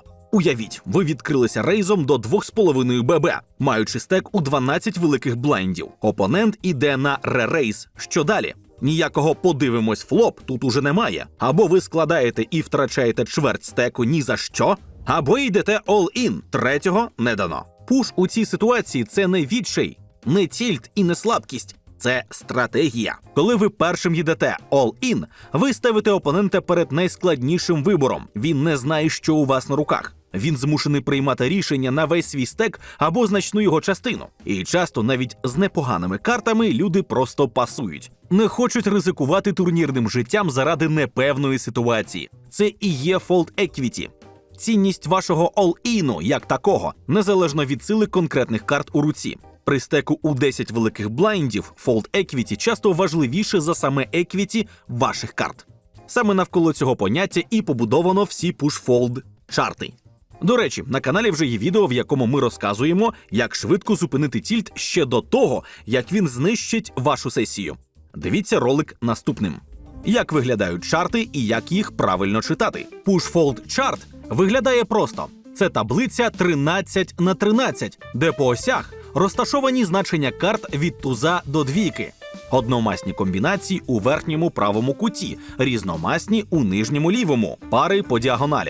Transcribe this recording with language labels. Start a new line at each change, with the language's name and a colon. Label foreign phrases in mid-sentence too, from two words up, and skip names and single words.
Ukrainian: Уявіть, ви відкрилися рейзом до 2,5 ББ, маючи стек у 12 великих блайндів. Опонент іде на ререйз. Що далі? Ніякого «подивимось флоп» тут уже немає. Або ви складаєте і втрачаєте чверть стеку ні за що, або йдете all-in, третього не дано. Пуш у цій ситуації – це не відчай, не тільт і не слабкість. Це стратегія. Коли ви першим їдете all-in, ви ставите опонента перед найскладнішим вибором. Він не знає, що у вас на руках. Він змушений приймати рішення на весь свій стек або значну його частину. І часто навіть з непоганими картами люди просто пасують. Не хочуть ризикувати турнірним життям заради непевної ситуації. Це і є
English: fold equity.
Ukrainian: Цінність вашого all-іну як такого, незалежно від сили конкретних карт у руці. При стеку у 10 великих блайндів
English: fold equity
Ukrainian: часто важливіше за саме equity ваших карт. Саме навколо цього поняття і побудовано всі push-fold чарти. До речі, на каналі вже є відео, в якому ми розказуємо, як швидко зупинити тільт ще до того, як він знищить вашу сесію. Дивіться ролик наступним. Як виглядають чарти і як їх правильно читати. Push-fold чарт виглядає просто. Це таблиця 13×13, де по осях розташовані значення карт від туза до двійки. Одномасні комбінації у верхньому правому куті, різномасні у нижньому лівому, пари по діагоналі.